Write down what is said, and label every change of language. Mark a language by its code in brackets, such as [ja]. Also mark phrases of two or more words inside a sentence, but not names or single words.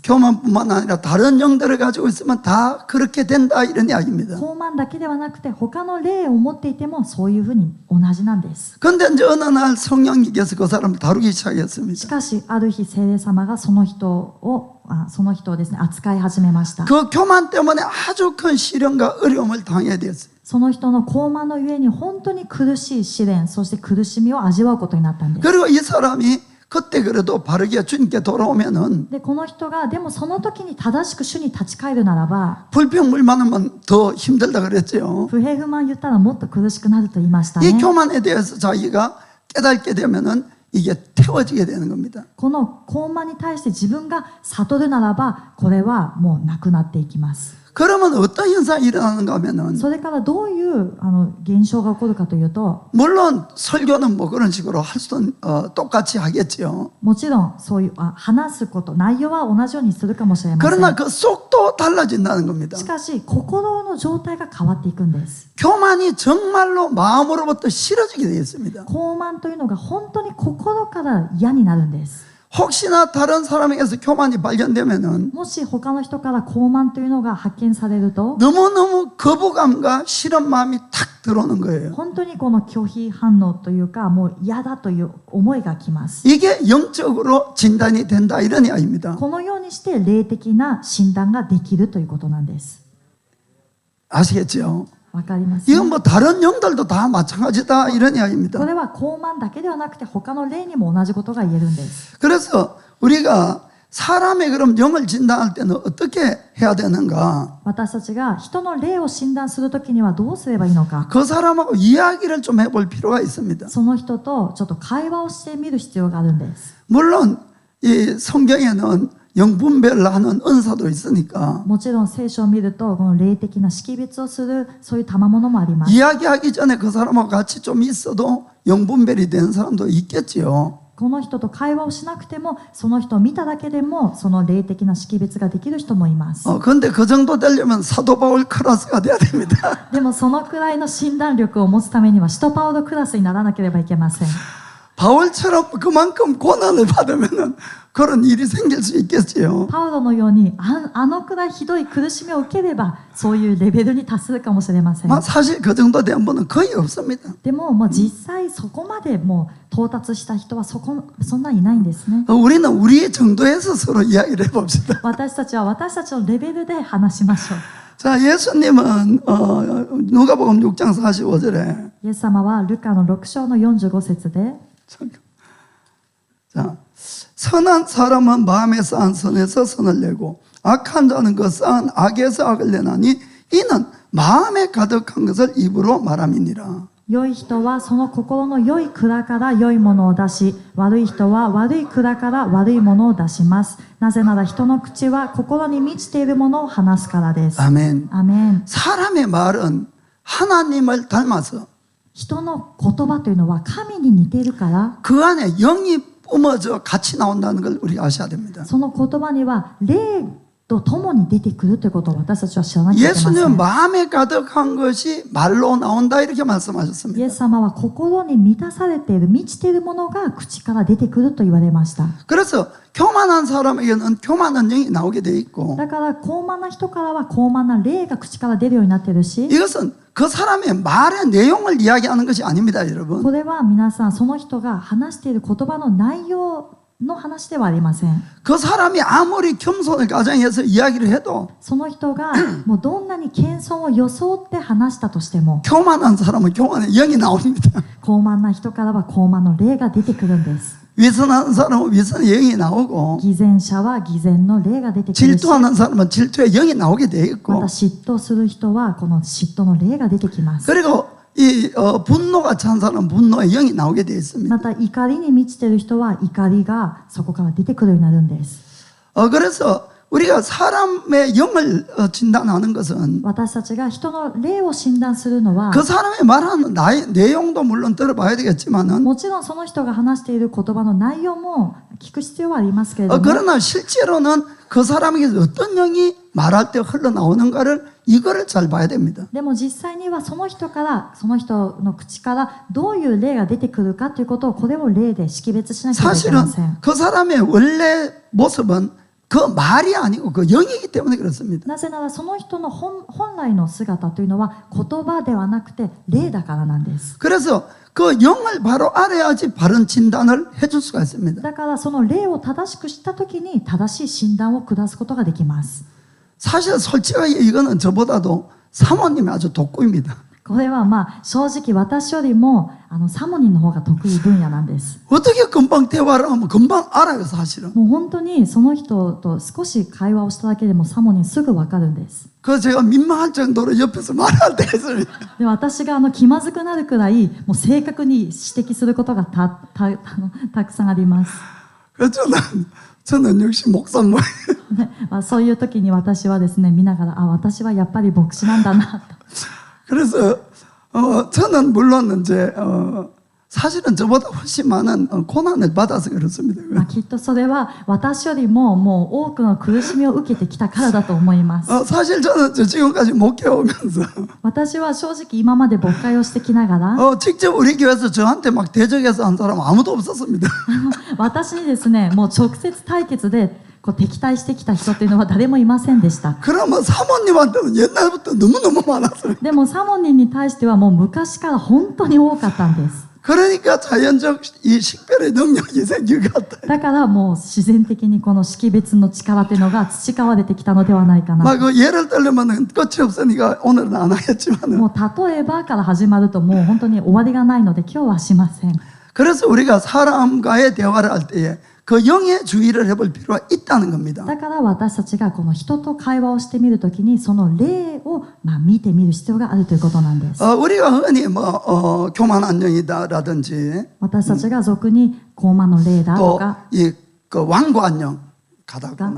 [ko] 교만뿐만 아니라 다른 영들을 가지고 있으면 다 그렇게 된다 이런 이야기입니다. [ja] 高慢だけではなくて他の霊を持っていてもそういうふうに同じなんです。 [ko] 근데 이제 어느 날 성령님께서 그 사람을 다루기 [ja] し [ko] 시작했습니다. [ja] かしある日聖霊様がその人をですね扱い始めました。 [ko] 그 교만 때문에 아주 큰 시련과 어려움을 당해야 되었어요. [ja] その人の高慢のゆえに本当に苦しい試練、そして苦しみを味わうことになったんです。 [ko] 그리고 이 사람이 그때 그래도 바르게 주님께 돌아오면은 [ja] でこの人がでもその時に正しく主に立ち返るならば、 [ko] 불평불만하면 더 힘들다 그랬죠. [ja] 不平不満言ったらもっと苦しくなると言いました [ko] 이 [ja] ね。 [ko] 교만에 대해서 자기가 깨닫게 되면은 이게 태워지게 되는 겁니다. [ja] この高慢に対して自分が悟るならば、これはもうなくなっていきます。 [ko] 그러면 어떤 현상이 일어나는가 하면은 [ja] それからどういう現象が起こるかというと、 [ko] 물론 설교는 뭐 그런 식으로 할 수는 똑같이 하겠지요. [ja] もちろんそういう話すこと、内容は同じようにするかもしれません。 [ko] 그러나 그 속도 달라진다는 겁니다. [ja] しかし心の状態が変わっていくんです。 [ko] 교만이 정말로 마음으로부터 싫어지게 되어 있습니다. [ja] 高慢というのが本当に心から嫌になるんです。 [ko] 혹시나 다른 사람에게서 교만이 발견되면은 [ja] もし他の人から高慢というのが発見されると、 [ko] 너무너무 거부감과 싫은 마음이 탁 들어오는 거예요. [ja] 本当にこの拒否反応というか、もう嫌だという思いがきます。 [ko] 이게 영적으로 진단이 된다 이런 이야기입니다. [ja] このようにして霊的な診断ができるということなんです。 [ko] 아시겠죠? [ja] わかります、 [ko] 이건 뭐 다른 영들도 다 마찬가지다 이런 [ja] こ [ko] 이야기입니다. [ja] れは高慢だけではなくて他の霊にも同じことが言えるんです。 [ko] 그래서 우리가 사람의 그럼 영을 진단할 때는 어떻게 해야 되는가? [ja] 私たちが人の霊を診断するときにはどうすればいいのか。 [ko] 그 사람하고 이야기를 좀 해볼 필요가 있습니다. [ja] その人とちょっと会話をしてみる必要があるんです。 [ko] 물론 이 성경에는 영분별하는 은사도 있으니까 [ja] もちろん聖書を見るとこの霊的な識別をするそういう賜物もあります。 [ko] 이야기하기 전에 그 사람하고 같이 좀 있어도 영분별이 되는 사람도 있겠지요. [ja] この人と会話をしなくてもその人を見ただけでもその霊的な識別ができる人もいます。 [ko] 근데 그 정도 되려면 사도 바울 클래스가 돼야 됩니다. [ja] でもそのくらいの診断力を持つためには使徒パウロクラスにならなければいけません。 [ko] 바울처럼 그만큼 고난을 받으면은 그런 일이 생길 수 있겠지요. [ja] パウロのようにあのくらいひどい苦しみを受ければそういうレベルに達するかもしれません。 [ko] 사실 그 정도 된 분은 거의 없습니다. [ja] でももう実際そこまでもう到達した人はそんないないんですね。 [ko] 우리는 우리의 정도에서 서로 이야기를 해봅시다. [ja] 私たちは私たちのレベルで話しましょう。 [ko] 자, 예수님은 누가복음 6장 45절에 [ja] イエス様はルカの6章の45節で [ko] 자, 자, 선한 사람은 마음에 쌓은 선에서 선을 내고 악한 자는 그 쌓은 악에서 악을 내나니 이는 마음에 가득한 것을 입으로 말함이니라. [ja] 良い人はその心の良い蔵から良いものを出し、悪い人は悪い蔵から悪いものを出します。なぜなら人の口は心に満ちているものを話すからです。 [ko] 아멘. [ja] アメン。 [ko] 사람의 말은 하나님을 닮아서 [ja] 人の言葉というのは神に似ているから、 [ko] 그 안에 영이 뿜어져 같이 나온다는 걸 우리 아셔야 됩니다. [ja] その言葉には霊と共に出てくるということを私たちは知らなきゃいけませ [ko] 예수님은 [ja] ん。 [ko] 마음에 가득한 것이 말로 나온다 이렇게 [ja] イエ [ko] 말씀하셨습니다. [ja] ス様は心に満たされている、満ちているものが口から出てくると言われました。 [ko] 그래서 교만한 사람에게는 교만한 영이 나오게 돼 있고 [ja] だから高慢な人からは高慢な霊が口から出るようになっているし、 [ko] 이것은 그 사람의 말의 내용을 이야기하는 것이 아닙니다, 여러분. [ja] これは皆さんその人が話している言葉の内容の話ではありません。 [ko] 그 사람이 아무리 겸손을 가정해서 이야기를 해도 [ja] その人がもうどんなに謙遜を装って話したとしても、 [ko] 교만한 사람은 교만의 영이 나옵니다. [ja] 高慢な人からは高慢の霊が出てくるんです。 [ko] 위선하는 사람은 위선의 영이 나오고 [ja] 偽善者は偽善の霊が出てくるし、 [ko] 질투하는 사람은 질투의 영이 나오게 돼 [ja] ま [ko] 있고 [ja] た嫉妬する人はこの嫉妬の霊が出てきます。 [ko] 그리고 이 분노가 찬 사람은 분노의 영이 나오게 돼 있습니다. [ja] また怒りに満ちている人は怒りがそこから出てくるようになるんです。 [ko] 그래서 우리가 사람의 영을 진단하는 것은 [ja] 私たちが人の霊を診断するのは、 [ko] 그 사람이 말하는 내용도 물론 들어봐야 되겠지만은 [ja] もちろんその人が話している言葉の内容も聞く必要はありますけれども、 [ko] 그러나 실제로는 그 사람에게서 어떤 영이 말할 때 흘러나오는가를 이거를 잘 봐야 됩니다. [ja] でも実際にはその人からその人の口からどういう霊が出てくるかということをこれを霊で識別しなければいけ [ko] 사실은 [ja] ません。 [ko] 그 사람의 원래 모습은 그 말이 아니고 그 영이기 때문에 그렇습니다. [ja] なぜならその人の本来の姿というのは言葉ではなくて霊だからなんです。 [ko] 그래서 그 영을 바로 알아야지 바른 진단을 해줄 수가 있습니다. [ja] だからその霊を正しく知ったときに正しい診断を下すことができます。 [ko] 사실 솔직하게 이거는 저보다도 사모님이 아주 독구입니다. [ja] これは正直私よりもサモニンの方が得意分野なんです。 [ko] 어떻게 금방 대화를 하면 금방 알아요, 사실은. [ja] もう本当にその人と少し会話をしただけでもサモニンすぐわかるんです。 [ko] 그래서 제가 민망할 정도로 옆에서 말할 때가 있습니다. [ja] で私が気まずくなるくらいもう正確に指摘することがたくさんあります。 [ko] 그래서 저는 역시 목사모. [ja] ねそういう時に私はですね見ながら私はやっぱり牧師なんだなと。 [ko] 그래서 저는 물론 이제 사실은 저보다 훨씬 많은 고난을 받아서 그렇습니다. [ja] きっとそれは私よりももう多くの苦しみを受けてきたからだと思います。 [ko] 사실 저는 지금까지 목회오면서 [ja] 私は正直今まで牧会をしてきながら [ko] 직접 우리 교회에서 저한테 막 대적해서 한 사람 아무도 없었습니다. [ja] 私にですねもう直接対決で敵対してきた人というのは誰もいませんでした。 [ko] 그러면 사모님한테는 옛날부터 너무너무 많았어요. [ja] でもサモニンに対してはもう昔から本当に多かったんです。 [ko] 그러니까 자연적 이 식별의 능력이 생긴 것 같아요. [ja] だからもう自然的にこの識別の力というのが培われてきたのではないかな。 [ko] 그 예를 들면 끝이 없으니까 오늘은 안 하겠지만 [ja] もう例えばから始まるともう本当に終わりがないので今日はしません。 [ko] 그래서 우리가 사람과의 대화를 할 때에 그 영의 주의를 해볼 필요가 있다는 겁니다. [ja] だから私たちがこの人と会話をしてみるときにその霊を見てみる必要があるということなんです。 [ko] 우리가 흔히 교만한 영이다라든지 [ja] 私たちが俗に高慢の霊だとか [ko] 또 그 완고한 영, 가다구나,